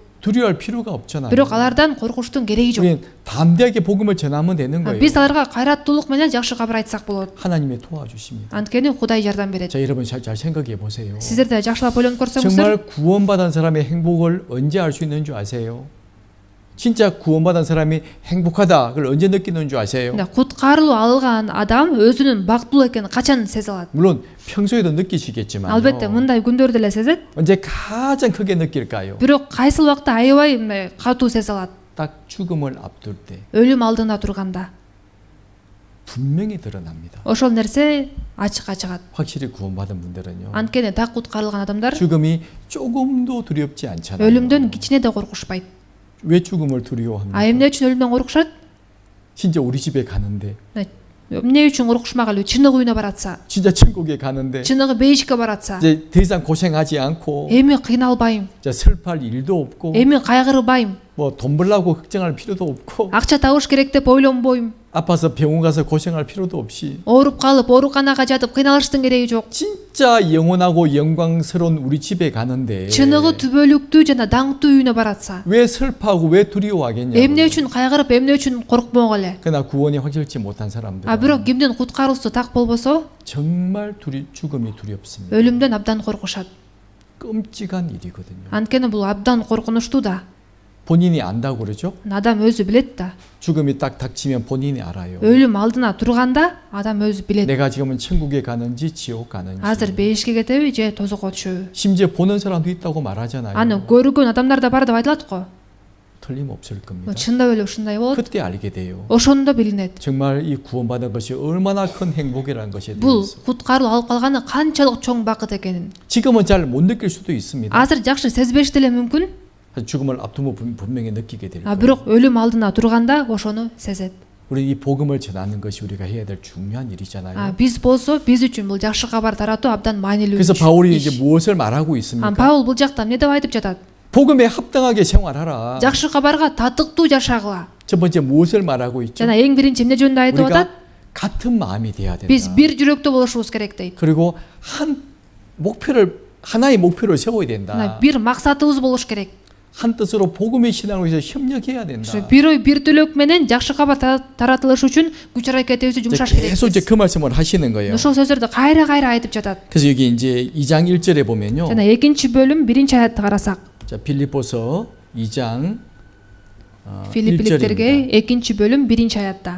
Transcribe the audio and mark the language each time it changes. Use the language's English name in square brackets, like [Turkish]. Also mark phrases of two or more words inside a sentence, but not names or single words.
[Korean] 두려워할 필요가 없잖아요. [Kyrgyz] Бирок алардан коркуштун кереги жок. [Korean] 우리는 담대하게 복음을 전하면 되는 거예요. [Kyrgyz] Биз аларга кайраттуулук менен жакшы кабар айтсак болот. [Korean] 하나님이 도와주십니다. [Kyrgyz] Анткени Кудай жардам берет. [Korean] 자, 여러분 잘 생각해 보세요. [Kyrgyz] Сиздер да жакшылап ойлонуп көрсөңүздөр, [Korean] 정말 구원받은 사람의 행복을 언제 알 수 있는 줄 아세요? 진짜 구원받은 사람이 행복하다. 그걸 언제 느끼는 줄 아세요? [Kyrgyz] куткарылуу алган адам өзүнүн бактылуу экенин качан сезе алат? [Korean] 물론 평소에도 느끼시겠지만 [Kyrgyz] Албетте мындай күндөрдө эле сезет. [Korean] 언제 가장 크게 느낄까요? [Kyrgyz] Бирок кайсыл убакта аябай катуу сезе алат? [Korean] 딱 죽음을 앞둘 때. [Kyrgyz] Өлүм алдында турганда. [Korean] 분명히 드러납니다. [Kyrgyz] ошол нерсе ачыкка чыгат. [Korean] 확실히 구원받은 분들은요. [Kyrgyz] Анткени так куткарылган адамдар [Korean] 죽음이 조금도 두렵지 않잖아요. [Kyrgyz] өлүмдөн кичине да коркушпайт. [Korean] 왜 죽음을 두려워합니까? [Kyrgyz] Эмне үчүн өлүмдөн коркушат? [Korean] 진짜 우리 집에 가는데, [Kyrgyz] Эмне үчүн коркушмаган эле? Чыныгы үйүнө баратса, [Korean] 진짜 천국에 가는데 [Kyrgyz] чыныгы бейишке 바ратса, [Korean] 이제 더 이상 고생하지 않고 [Kyrgyz] эми кыйналбайм, [Korean] 이제 슬퍼할 일도 없고 [Kyrgyz] эми кайгырбайм, [Korean] 뭐 돈 벌려고 걱정할 필요도 없고 [Kyrgyz] акча табыш керек деп ойлонбойм, [Korean] 아파서 병원 가서 고생할 필요도 없이 [Kyrgyz] ооруп калып ооруканага жатып кыйналыштын кереги жок. [Korean] 진짜 영원하고 영광스러운 우리 집에 가는데 [Kyrgyz] Чыныгы түбөлүктүү жана даңктуу үйүнө 바ратса, [Korean] 왜 슬퍼하고 왜 두려워하겠냐고. [Kyrgyz] эмне үчүн кайгырып, эмне үчүн коркпогон эле? [Korean] 그러나 구원이 확실치 못한 사람들 [Kyrgyz] Бирок кимдин куткаруусу так болбосо, [Korean] 정말 죽음이 두렵습니다. [Kyrgyz] өлүмдөн абдан коркушат. [Korean] 끔찍한 일이거든요. [Kyrgyz] Анткени бул абдан коркунучтуу да. [Korean] 본인이 안다고 그러죠? [Kyrgyz] Адам өзү билет да. [Korean] 죽음이 딱 닥치면 본인이 알아요. [Kyrgyz] өлүм алдына турганда адам өзү билет. [Korean] 내가 지금은 천국에 가는지 지옥 가는지. [Kyrgyz] Азыр бейишке кетеби же тозокко түшөбү? [Korean] 심지어 보는 사람도 있다고 말하잖아요. [Kyrgyz] Аны көргөн адамдар да бар деп айтылат го. [Korean] 틀림없을 겁니다. [Kyrgyz] чындап эле ушундай болот. [Korean] 그때 알게 돼요. [Kyrgyz] ошондо билинет. [Korean] 정말 이 구원받은 것이 얼마나 큰 행복이라는 것에 [Kyrgyz] бул [Korean] 대해서. [Kyrgyz] куткаруу алып калганы канчалык чоң бакыт экенин. [Korean] 지금은 잘 못 느낄 수도 있습니다. [Kyrgyz] азыр жакшы сезбеш деле мүмкүн. [Korean] 죽음을 앞두고 분명히 느끼게 될 거예요. [Kyrgyz] бирок өлүм алдына турганда ошону сезет. [Korean] 우리 이 복음을 전하는 것이 우리가 해야 될 중요한 일이잖아요. [Kyrgyz] биз болсо биз үчүн бул жакшы кабар таратуу абдан маанилүү. [Korean] 그래서 바울이 이제 무엇을 말하고 있습니까? [Kyrgyz] паул бул жакта эмне деп айтып жатат? [Korean] 복음에 합당하게 생활하라. [Kyrgyz] жакшы кабарга татыктуу жашагыла. [Korean] 첫 번째 무엇을 말하고 있죠? [Kyrgyz] жана эң биринчи эмне жөнүндө айтып [Korean] 우리가 [Kyrgyz] атат? [Korean] 같은 마음이 돼야 된다. [Kyrgyz] биз бир жүрөктүү болушубуз керек дейт. [Korean] 그리고 하나의 목표를 세워야 된다. [Kyrgyz] бир максатыбыз болуш керек. [Korean] 한 뜻으로 복음의 신앙을 위해서 협력해야 된다. [Kyrgyz] бир ой бир төлөк менен жакшы кабар таратылышы үчүн күч аракетибизди жумшаш керек. [Korean] 계속 이제 그 말씀을 하시는 거예요. [Kyrgyz] ошол сөздөрдү кайра айтып жатат. [Korean] 그래서 여기 이제 2장 1절에 보면요. [Kyrgyz] жана экинчи бөлүм биринчи аятты карасак. [Korean] 자, 빌립보서 2장 [Kyrgyz] Филиппиликтерге экинчи бөлүм биринчи аятта.